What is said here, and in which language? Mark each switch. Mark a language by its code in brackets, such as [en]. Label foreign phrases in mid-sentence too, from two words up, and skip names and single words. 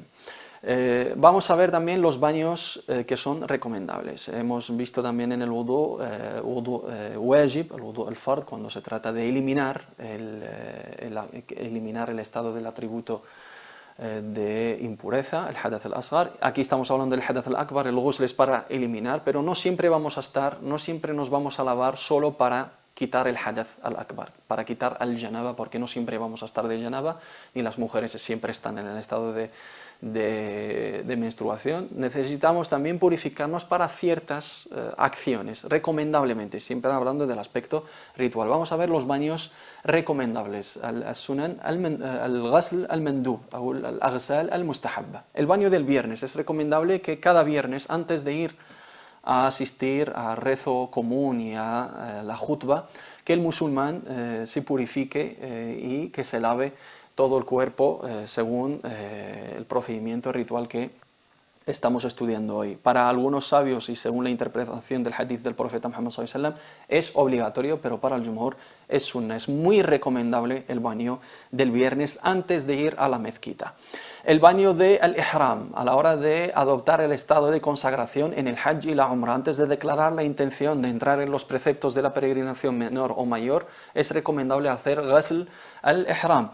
[es] Vamos a ver también los baños que son recomendables. Hemos visto también en el [ar] وضوء واجب, [es] el [ar] وضوء الفرض, [es] cuando se trata de eliminar el estado del atributo de impureza, el [ar] حدث الأصغر. [es] Aquí estamos hablando del [ar] حدث الأكبر, [es] el ghusl es para eliminar, pero no siempre nos vamos a lavar solo para quitar el [ar] حدث الأكبر, [es] para quitar al janaba, porque no siempre vamos a estar de janaba, y las mujeres siempre están en el estado de menstruación. Necesitamos también purificarnos para ciertas acciones, recomendablemente, siempre hablando del aspecto ritual. Vamos a ver los baños recomendables, [ar] السنن، الغسل المندوب, o الأغسال المستحبة. [es] El baño del viernes, es recomendable que cada viernes, antes de ir a asistir a rezo común y a la jutba, que el musulmán se purifique y que se lave todo el cuerpo según el procedimiento ritual que estamos estudiando hoy. Para algunos sabios y según la interpretación del hadith del profeta Muhammad [ar] صلى الله عليه وسلم [es] es obligatorio, pero para el jumhur es sunna. Es muy recomendable el baño del viernes antes de ir a la mezquita. El baño de al-ihram, a la hora de adoptar el estado de consagración en el hajj y la umrah, antes de declarar la intención de entrar en los preceptos de la peregrinación menor o mayor, es recomendable hacer [ar] غسل الإحرام.